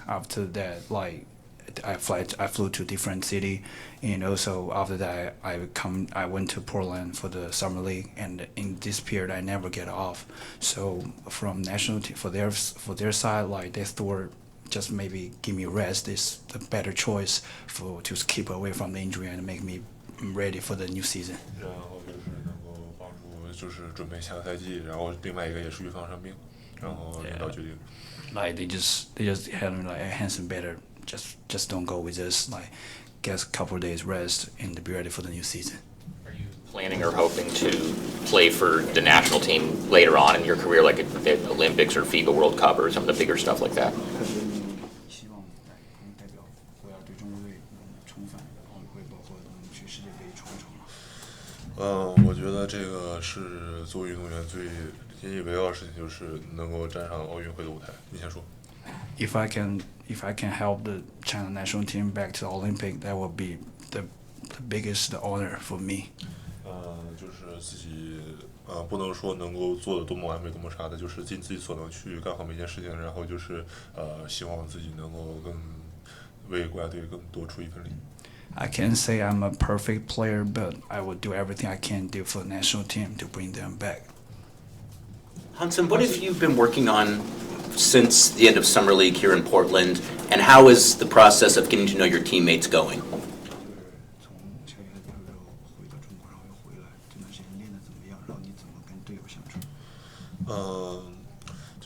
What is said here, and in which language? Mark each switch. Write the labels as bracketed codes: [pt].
[en] After that, I flew to different city, and also after that I went to Portland for the summer league, and in this period I never get off. So from national team for their side, they thought just maybe give me rest is the better choice to keep away from the injury and make me ready for the new season. [zh] 然后就是能够帮助就是准备下个赛季，然后另外一个也是预防伤病，然后领导决定。 [en] They just had me Hansen better. Just don't go with us. Get a couple of days rest and be ready for the new season. Are you planning or hoping to play for the national team later on in your career, like at the Olympics or FIBA World Cup or some of the bigger stuff like that? [zh] 希望能代表国家队中国队重返奥运会，包括能去世界杯冲一冲。我觉得这个是作为运动员最引以为傲的事情，就是能够站上奥运会的舞台。你先说。 [en] If I can help the China national team back to the Olympic, that would be the biggest honor for me. [zh] 就是自己不能说能够做的多么完美多么啥的，就是尽自己所能去干好每件事情，然后就是希望自己能够更为国家队更多出一份力。 [en] I can't say I'm a perfect player, but I will do everything I can do for the national team to bring them back. Hansen, what have you been working on since the end of Summer League here in Portland, and how is the process of getting to know your teammates going? [zh] 从球员回到中国，然后又回来，这段时间练得怎么样？然后你怎么跟队友相处？